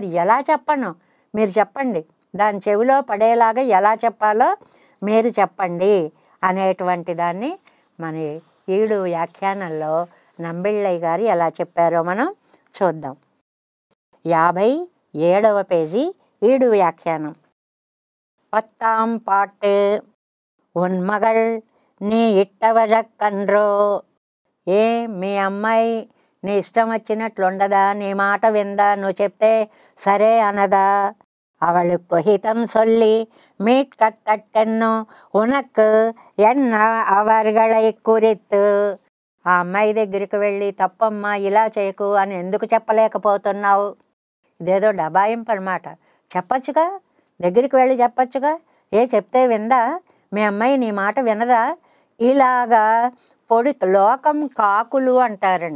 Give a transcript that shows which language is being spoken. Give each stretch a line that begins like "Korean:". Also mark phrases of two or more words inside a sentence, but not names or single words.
Telugu: ఎలా చెప్పను మీరు చెప్పండి, దాని చెవిలో పడేలాగా ఎలా చెప్పాలో మీరు చెప్పండి అనేటువంటి దాన్ని మన ఈడు వ్యాఖ్యానంలో నంబిళ్ళయ్య గారు ఎలా చెప్పారో మనం చూద్దాం. 57వ పేజీ ఈడు వ్యాఖ్యానం.
Tamil: 10ஆம் பாட்டு. உன் மகள் நீ ఇట్టవజక్కన్రో.
Telugu: ఏ మీ అమ్మాయి నీ ఇష్టం వచ్చినట్లుండదా? నీ మాట విందా? నువ్వు చెప్తే సరే అనదా?
Tamil: அவளுக்கு ஹிதம் சொல்லி மீட்கத்தட்டென்னு உனக்கு என்ன அவர்களை குறித்து.
Telugu: ఆ అమ్మాయి దగ్గరికి వెళ్ళి తప్పమ్మా ఇలా చేయకు అని ఎందుకు చెప్పలేకపోతున్నావు? ఇదేదో డబాయింపు అన్నమాట. చెప్పచ్చుగా, దగ్గరికి వెళ్ళి చెప్పచ్చుగా. ఏ చెప్తే విందా? మీ అమ్మాయి నీ మాట వినదా? ఇలాగా లోకం కాకులు అంటారండి.